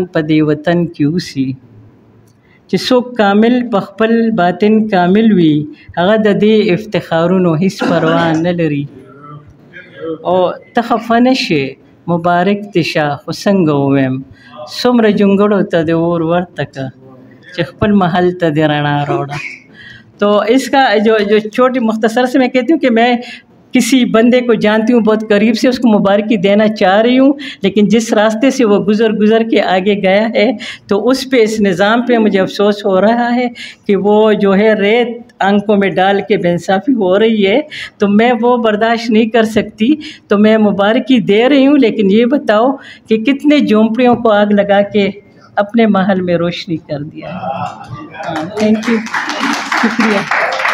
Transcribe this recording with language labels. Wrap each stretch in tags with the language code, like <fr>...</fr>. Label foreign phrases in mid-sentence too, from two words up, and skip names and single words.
<ps>په دې وطن کې اوسي چې څوک کامل په خپل باطن کامل وي هغه د دې افتخارونو هیڅ پروا نه لري او ته خفه نه شې مبارک دې شه خو څنګه ووایم څومره جونګړو ته دې اور ورته که چې خپل محل ته دې رڼا راوړه</ps> <ur>تو اس کا جو چھوٹی مختصر سے میں کہتی ہوں کہ میں کسی بندے کو جانتی ہوں بہت قریب سے اس کو مبارکی دینا چاہ رہی ہوں لیکن جس راستے سے وہ گزر کے آگے گیا ہے تو اس پہ اس نظام پہ مجھے افسوس ہو رہا ہے کہ وہ جو ہے ریت آنکھوں میں ڈال کے بے انصافی ہو رہی ہے تو میں وہ برداشت نہیں کر سکتی تو میں مبارکی دے رہی ہوں لیکن یہ بتاؤ کہ کتنے جھونپڑیوں کو آگ لگا کے اپنے محل میں روشنی کر دیا ہے</ur> <en>thank you</en> <ur>شکریہ</ur>